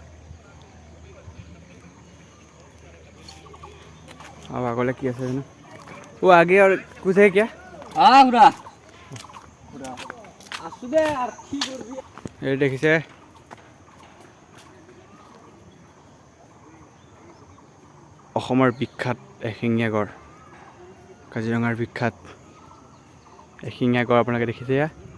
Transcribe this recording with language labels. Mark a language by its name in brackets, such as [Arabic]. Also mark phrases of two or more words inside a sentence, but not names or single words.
[Assamese] আৰু আগলৈ কি আছে জানো [Hindi] ओ आगे और कुछ है क्या [Assamese] এই দেখিছে অসমৰ বিখ্যাত এশিঙীয়া গড় কাজিৰঙাৰ বিখ্যাত এশিঙীয়া গড় আপোনালোকে দেখিছে এয়া